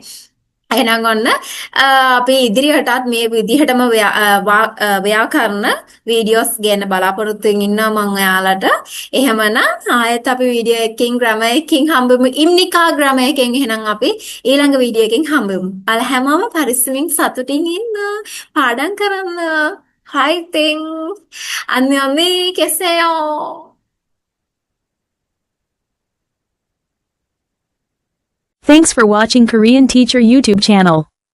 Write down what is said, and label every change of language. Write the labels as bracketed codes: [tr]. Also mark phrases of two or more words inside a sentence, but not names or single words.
[si] එහෙනම් ඔන්න අපි ඉදිරියටත් මේ විදිහටම ව්‍යාකරණ වීඩියෝස් ගන්න බලාපොරොත්තු වෙමින් ඉන්නවා මම ඔයාලට. එහෙමනම් ආයෙත් අපි වීඩියෝ එකකින් ග්‍රැමර් එකකින් හම්බෙමු. ඉම්නිකා ග්‍රැමර් එකකින් එහෙනම් අපි ඊළඟ වීඩියෝ එකකින් හම්බෙමු. ඔයාලා හැමෝම පරිස්සමින් සතුටින් ඉන්න. පාඩම් කරන්න. fighting. [ko] 안녕히 계세요. [en] Thanks for watching Korean Teacher YouTube channel.